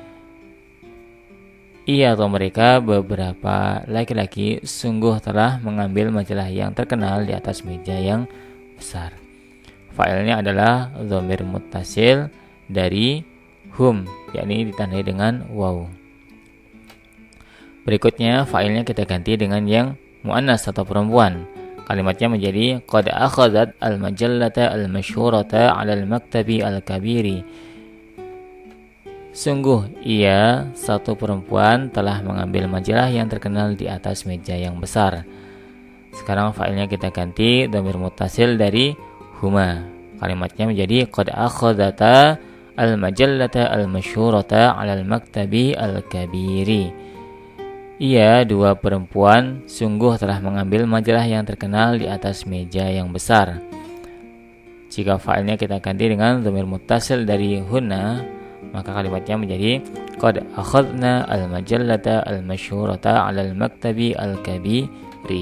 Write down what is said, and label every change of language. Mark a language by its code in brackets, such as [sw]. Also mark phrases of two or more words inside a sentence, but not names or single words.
[id] Ia atau mereka beberapa laki-laki sungguh telah mengambil majalah yang terkenal di atas meja yang besar. Fa'ilnya adalah [ar] ضمير متصل [id] dari hum, yakni ditandai dengan waw. Berikutnya fa'ilnya kita ganti dengan yang muannas atau perempuan. Kalimatnya menjadi [ar] قد أخذت المجلة المشهورة على المكتب الكبير. [id] Sungguh ia, satu perempuan, telah mengambil majalah yang terkenal di atas meja yang besar. Sekarang fa'ilnya kita ganti [ar] ضمير متصل [id] dari huma. Kalimatnya menjadi [ar] قد أخذتا المجلة المشهورة على المكتب الكبير. [id] Ia, dua perempuan, sungguh telah mengambil majalah yang terkenal di atas meja yang besar. Jika fa'ilnya kita ganti dengan [ar] ضمير متصل [id] dari hunna, maka kalimatnya menjadi [ar] قد أخذن المجلة المشهورة على المكتب الكبير.